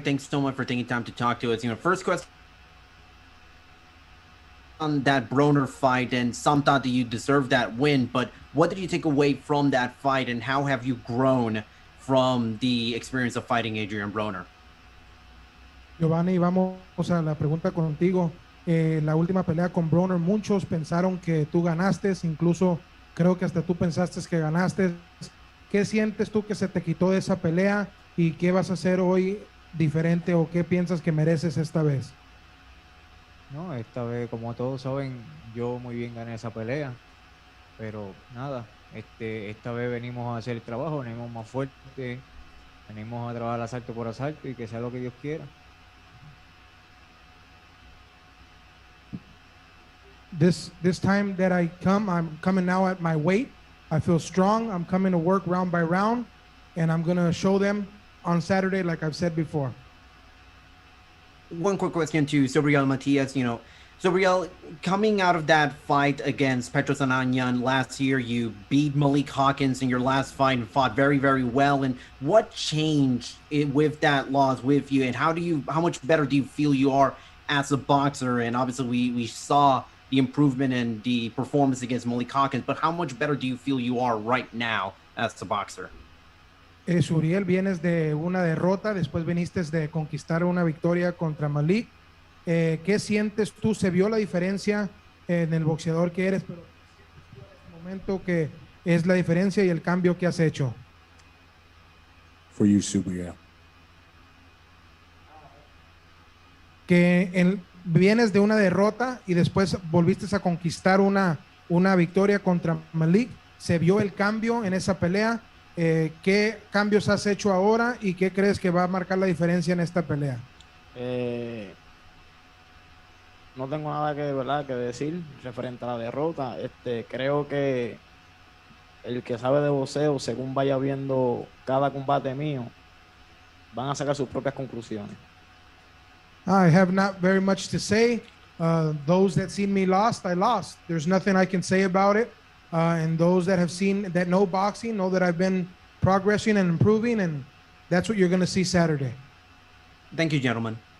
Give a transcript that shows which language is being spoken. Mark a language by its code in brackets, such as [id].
[en] Thanks so much for taking time to talk to us. You know, first question on that Broner fight, and some thought that you deserved that win, but what did you take away from that fight, and how have you grown from the experience of fighting Adrian Broner? [es] Giovanni, vamos a la pregunta contigo. La última pelea con Broner, muchos pensaron que tú ganaste, incluso creo que hasta tú pensaste que ganaste. ¿Qué sientes tú que se te quitó de esa pelea y qué vas a hacer hoy diferente o qué piensas que mereces esta vez? No, esta vez, como todos saben, yo muy bien gané esa pelea, pero nada, esta vez venimos a hacer el trabajo, venimos más fuerte, venimos a trabajar asalto por asalto y que sea lo que Dios quiera. [en] This time that I come, I'm coming now at my weight. I feel strong. I'm coming to work round by round, and I'm going to show them on Saturday, like I've said before. One quick question to Sobriel Matias. You know, Sobriel, coming out of that fight against Petros Ananyan last year, you beat Malik Hawkins in your last fight and fought very, very well. And what changed with that loss with you, and how much better do you feel you are as a boxer? And obviously we saw the improvement in the performance against Malik Hawkins, but how much better do you feel you are right now as a boxer? [es] Suriel, vienes de una derrota, después viniste de conquistar una victoria contra Malik. ¿Qué sientes tú? Se vio la diferencia en el boxeador que eres, pero en este momento que es la diferencia y el cambio que has hecho. [en] For you, Suriel. [es] Que vienes de una derrota y después volviste a conquistar una victoria contra Malik. Se vio el cambio en esa pelea. ¿Qué cambios has hecho ahora y qué crees que va a marcar la diferencia en esta pelea? No tengo nada que decir referente a la derrota. Creo que el que sabe de boxeo, según vaya viendo cada combate mío, van a sacar sus propias conclusiones. [en] I have not very much to say. Those that seen me lost, I lost. There's nothing I can say about it. And those that know boxing know that I've been progressing and improving, and that's what you're going to see Saturday. Thank you, gentlemen.